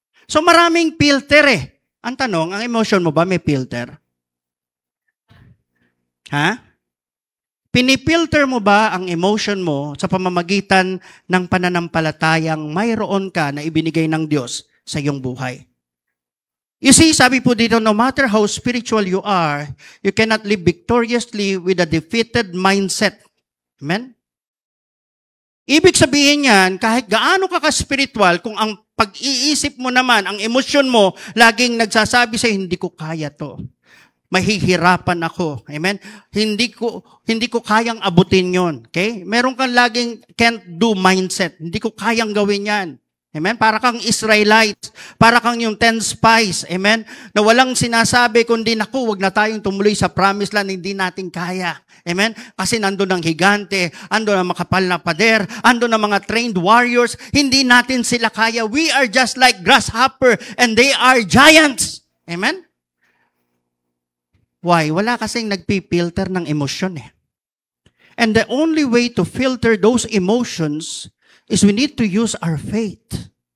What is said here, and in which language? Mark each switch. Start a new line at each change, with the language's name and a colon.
Filipino: So maraming filter Ang tanong, ang emotion mo ba may filter? Ha? Pinipilter mo ba ang emotion mo sa pamamagitan ng pananampalatayang mayroon ka na ibinigay ng Diyos sa iyong buhay?
English: You see,
Filipino: sabi po dito,
English: no matter how spiritual you are, you cannot live victoriously with a defeated mindset. Amen?
Filipino: Ibig sabihin yan, kahit gaano ka ka-spiritual, kung ang pag-iisip mo naman, ang emosyon mo, laging nagsasabi sa'yo, hindi ko kaya to. Mahihirapan ako. Amen? Hindi ko kayang abutin yon. Okay? Meron kang laging can't do mindset. Hindi ko kayang gawin yan. Amen? Para kang Israelites, para kang yung 10 spies, amen? Na walang sinasabi kundi, naku, wag na tayong tumuloy sa promised land, hindi natin kaya. Amen? Kasi nandun ang higante, andun ang makapal na pader, andun ang mga trained warriors, hindi natin sila kaya.
English: We are just like grasshopper and they are giants. Amen? Why?
Filipino: Wala kasing nagpipilter ng emosyon eh.
English: And the only way to filter those emotions is we need to use our faith.